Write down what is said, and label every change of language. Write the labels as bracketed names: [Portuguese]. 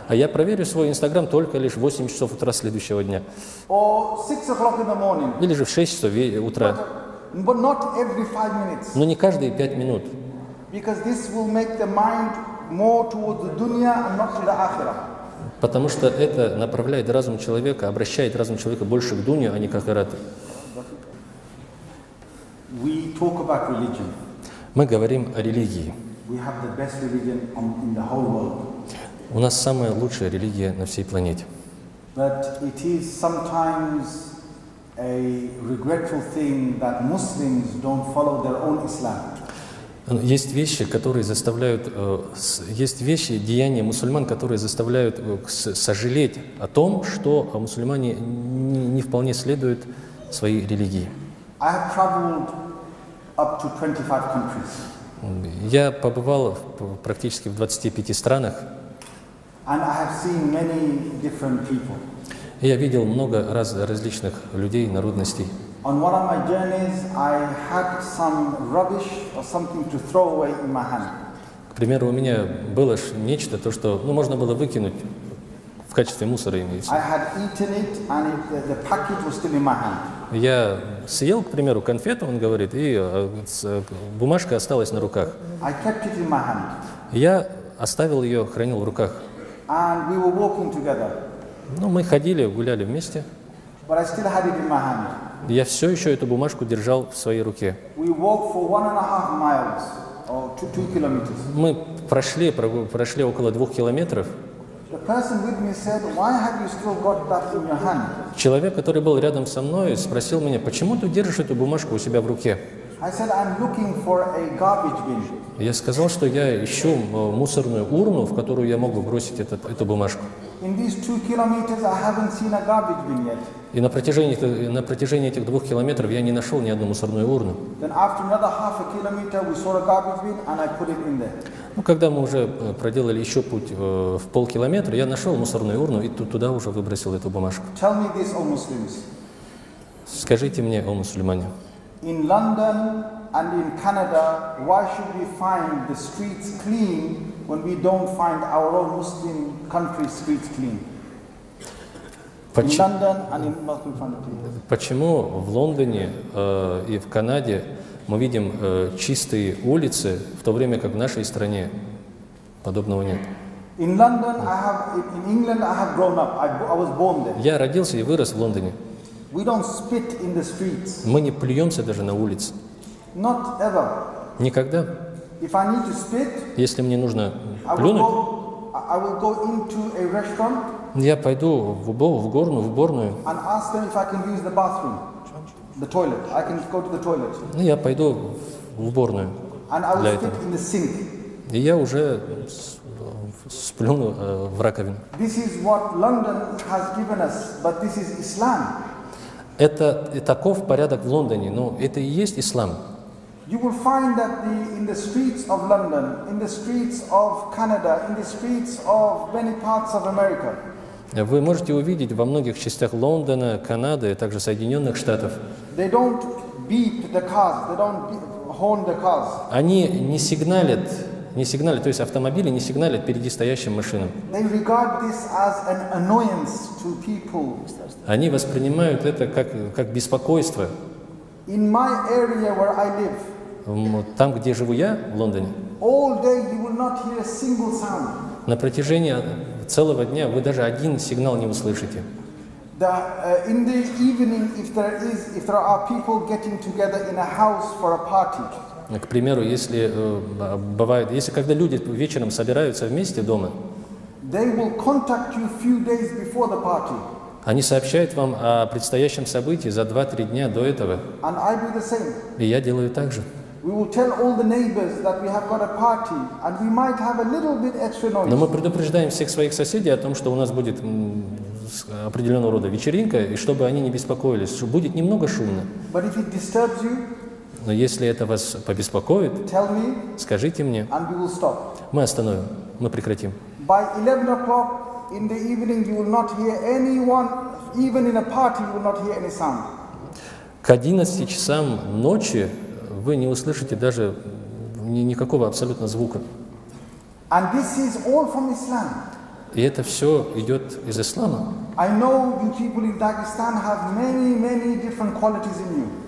[Russian] А я проверю свой Инстаграм только лишь в 8 часов утра следующего дня. [English] Or 6 o'clock in the morning. [Russian] Или же в 6 часов утра. [English] But not every 5 minutes. [Russian] Но не каждые 5 минут. [English] Because this will make the mind more towards the dunya and not to the akhirah. [Russian] Потому что это направляет разум человека, обращает разум человека больше к дунью, а не к ахирату. [English] We talk about religion. [Russian] Мы говорим о религии. [English] We have the best religion in the whole world. [Russian] У нас самая лучшая религия на всей планете. [English] But it is sometimes a regretful thing that Muslims don't follow their own Islam. [Russian] Есть вещи, которые заставляют, есть вещи, деяния мусульман, которые заставляют сожалеть о том, что мусульмане не вполне следуют своей религии. [English] I have traveled up to 25 countries. [Russian] Я побывал практически в 25 странах. [English] And I have seen many different people. [Russian] Я видел много различных людей, народностей. [English] On one of my journeys, I had some rubbish or something to throw away in my hand. [Russian] К примеру, у меня было нечто, то, что можно было выкинуть в качестве мусора. [English] I had eaten it and the packet was still in my hand. [Russian] Я съел, к примеру, конфету, он говорит, и бумажка осталась на руках. [English] I kept it in my hand. [Russian] Я оставил ее, хранил в руках. [English] And we were walking together. [Russian] Ну, мы ходили, гуляли вместе. [English] But I still had it in my hand. [Russian] Я все еще эту бумажку держал в своей руке. [English] We walked for 1.5 miles or 2 kilometers. [Russian] Мы прошли около 2 километров. [English] The person with me said, "Why have you still got that in your hand?" [Russian] Человек, который был рядом со мной, спросил меня, почему ты держишь эту бумажку у себя в руке? [English] I said, "I'm looking for a garbage bin." [Russian] Я сказал, что я ищу мусорную урну, в которую я могу бросить эту бумажку. [English] In these 2 kilometers, I haven't seen a garbage bin yet. [Russian] И на протяжении этих 2 километров я не нашел ни одну мусорную урну. [English] Then after another half a kilometer, we saw a garbage bin and I put it in there. [Russian] Ну, когда мы уже проделали еще путь в полкилометра, я нашел мусорную урну и туда уже выбросил эту бумажку. [English] Tell me this, O Muslims. [Russian] Скажите мне, о мусульмане, [English] In London and in Canada, why should we find the streets clean when we don't find our own Muslim country streets clean? In London and in Muslim countries. [Russian] Почему в Лондоне и в Канаде мы видим чистые улицы, в то время как в нашей стране подобного нет? [English] In London, in England, I have grown up. I was born there. [Russian] Я родился и вырос в Лондоне. [English] We don't spit in the streets. [Russian] Мы не плюемся даже на улице. [English] Not ever. [Russian] Никогда. [English] If I need to spit, [Russian] если мне нужно [English] I [Russian] плюнуть, [English] will go into a restaurant. [Russian] Я пойду в уборную. [English] And ask them if I can use the bathroom, the toilet. I can go to the toilet. [Russian] Я пойду в уборную. [English] And I will spit in the sink. [Russian] И я уже сплюну в раковину. [English] This is what London has given us, but this is Islam. [Russian] Это таков порядок в Лондоне, но это и есть ислам. [English] You will find that in the streets of London, in the streets of Canada, in the streets of many parts of America. [Russian] Вы можете увидеть во многих частях Лондона, Канады, а также Соединенных Штатов. [English] They don't beep the cars, they don't horn the cars. [Russian] Они не сигналят не сигналят, то есть автомобили не сигналят впереди стоящим машинам. [English] They regard this as an annoyance to people. [Russian] Они воспринимают это как беспокойство. [English] In my area where I live, [Russian] Там, где живу я, в Лондоне, [English] all day you will not hear a single sound. [Russian] на протяжении целого дня вы даже один сигнал не услышите. [English] In the evening, if there are people getting together in a house for a party, [Russian] К примеру, если когда люди вечером собираются вместе дома, [English] they will contact you few days before the party. [Russian] они сообщают вам о предстоящем событии за 2-3 дня до этого. [English] And I do the same. [Russian] И я делаю так же. [English] We will tell all the neighbors that we have got a party and we might have a little bit extra noise. [Russian] Но мы предупреждаем всех своих соседей о том, что у нас будет определенного рода вечеринка, и чтобы они не беспокоились, что будет немного шумно. [English] But if it disturbs you, [Russian] Но если это вас побеспокоит, [English] tell me [Russian] скажите мне, [English] and we will stop. [Russian] мы остановим, мы прекратим. [English] By 11 o'clock in the evening you will not hear anyone, even in a party you will not hear any sound. [Russian] К 11 часам ночи вы не услышите даже никакого абсолютно звука. [English] And this is all from Islam. [Russian] И это все идет из ислама. [English] I know you people in Dagestan have many different qualities in you.